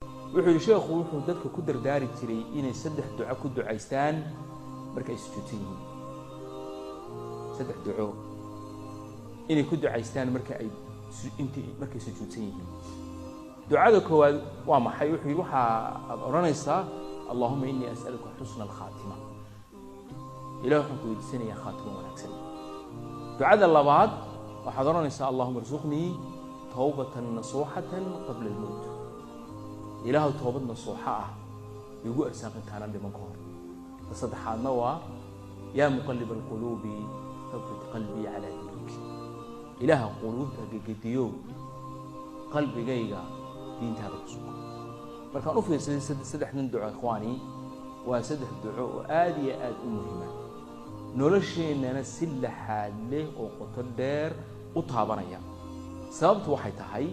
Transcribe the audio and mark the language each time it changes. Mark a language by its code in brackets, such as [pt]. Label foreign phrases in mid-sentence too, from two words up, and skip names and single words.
[so] wuxuu sheekhu wuxuu dadka ku dardaari jiray inay saddex duco ku ducaystaan marka ay sujuudsan yihiin saddex duco inay ku ducaystaan marka ay sujuudsan yihiin ducada koowaad waa maxay wuxuu waxa aad oranaysaa [ar] اللهم إني أسألك حسن الخاتمة [so] ilaahu waxaan ku weydiisanayaa khaatimo wanaagsan ducada labaad waxaad oranaysaa [ar] اللهم ارزقني توبة نصوحا قبل الموت [so] ilaahu toobad nasuuxa ah igu arsaaq intaan dhiman ka hor saddexaadna waa [ar] يا مقلب القلوب ثبت قلبي على دينك [so] ilaaha qulubta gagadiyo qalbigayga diintaada ku sugan markaan u fiirsaday saddexdan duco ikhwaani waa saddex duco oo aad iyo aad u muhiim ah nolosheenana si laxaad leh oo qoto dheer u taabanaya sababtu waxay tahay